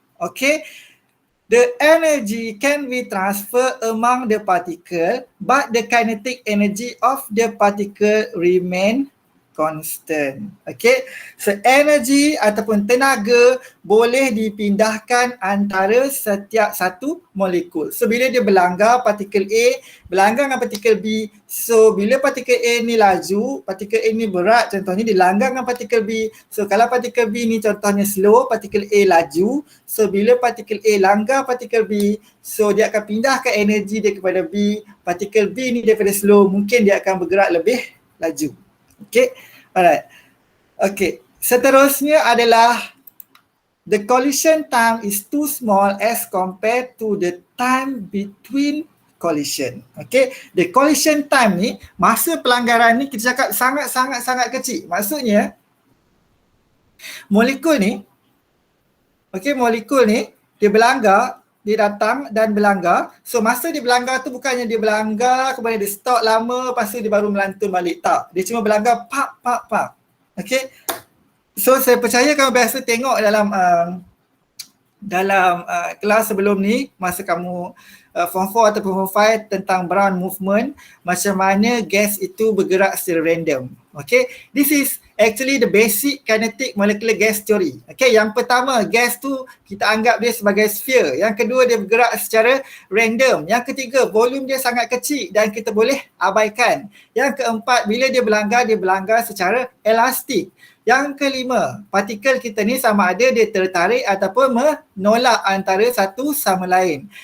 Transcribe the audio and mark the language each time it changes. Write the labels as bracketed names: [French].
[English] Okay, the energy can be transferred among the particle but the kinetic energy of the particle remain constant. [Malay] Okay, so energy ataupun tenaga boleh dipindahkan antara setiap satu molekul. So bila dia berlanggar partikel A berlanggar dengan partikel B, so bila partikel A ni laju, partikel A ni berat contohnya, dilanggar dengan partikel B. So kalau partikel B ni contohnya slow, partikel A laju. So bila partikel A langgar partikel B, so dia akan pindahkan energi dia kepada B. Partikel B ni daripada slow, mungkin dia akan bergerak lebih laju. [English] Okay, alright. Okay, [Malay] seterusnya adalah [English] the collision time is too small as compared to the time between collision. [Malay] Okay, the collision time ni, masa pelanggaran ni kita cakap sangat kecil. Maksudnya molekul ni, okay, molekul ni dia berlanggar, dia datang dan berlanggar. So masa dia berlanggar tu bukannya dia berlanggar kemudian dia stop lama lepas tu dia baru melantun balik. Tak, dia cuma berlanggar pak. Okay, so saya percaya kamu biasa tengok dalam kelas sebelum ni, masa kamu form 4 atau form 5 tentang Brown movement, macam mana gas itu bergerak secara random. [English] Okay, this is actually the basic kinetic molecular gas theory. [Malay] Okay, yang pertama, gas tu kita anggap dia sebagai sphere. Yang kedua, dia bergerak secara random. Yang ketiga, volume dia sangat kecil dan kita boleh abaikan. Yang keempat, bila dia berlanggar secara elastik. Yang kelima, partikel kita ni sama ada dia tertarik ataupun menolak antara satu sama lain.